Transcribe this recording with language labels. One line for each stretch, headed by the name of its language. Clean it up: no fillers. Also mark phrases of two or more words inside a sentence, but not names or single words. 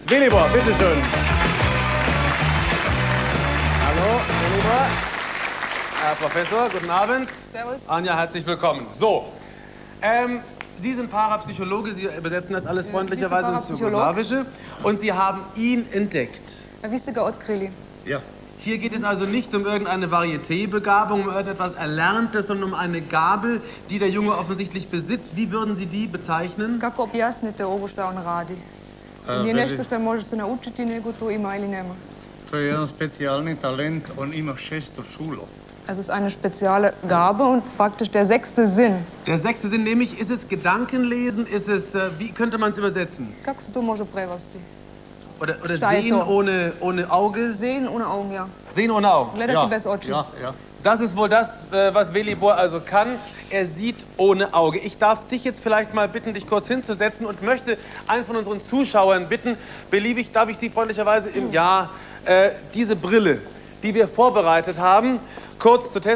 German: Velibor, bitteschön. Hallo, Velibor. Herr Professor, guten Abend. Servus. Anja, herzlich willkommen. So, Sie sind Parapsychologe, Sie übersetzen das alles freundlicherweise ins Jugoslawische. Und Sie haben ihn entdeckt.
Serbian: Vi ste ga otkrili.
German: Ja. Hier geht es also nicht um irgendeine Varieté-Begabung, um irgendetwas Erlerntes, sondern um eine Gabe, die der Junge offensichtlich besitzt. Wie würden Sie die bezeichnen?
Serbian: Kako objasnite ovo šta on radi? Nije nešto što može se naučiti, nego to ima ili nema. To je jedan specijalni talent, on ima 600 čulo.
German: Es ist eine spezielle Gabe und praktisch der 6. Sinn. Der 6. Sinn, nämlich, ist es Gedankenlesen, ist es, wie könnte man es übersetzen?
Serbian: Kako se to može prevesti?
German: Oder Steigt Sehen doch. ohne Auge? Sehen ohne Augen, ja. Sehen ohne Augen.
Serbian: Gledati bez oči.
German: Ja, ja. Das ist wohl das, was Velibor also kann. Er sieht ohne Auge. Ich darf dich jetzt vielleicht mal bitten, dich kurz hinzusetzen und möchte einen von unseren Zuschauern bitten, beliebig, darf ich Sie freundlicherweise diese Brille, die wir vorbereitet haben, kurz zu testen.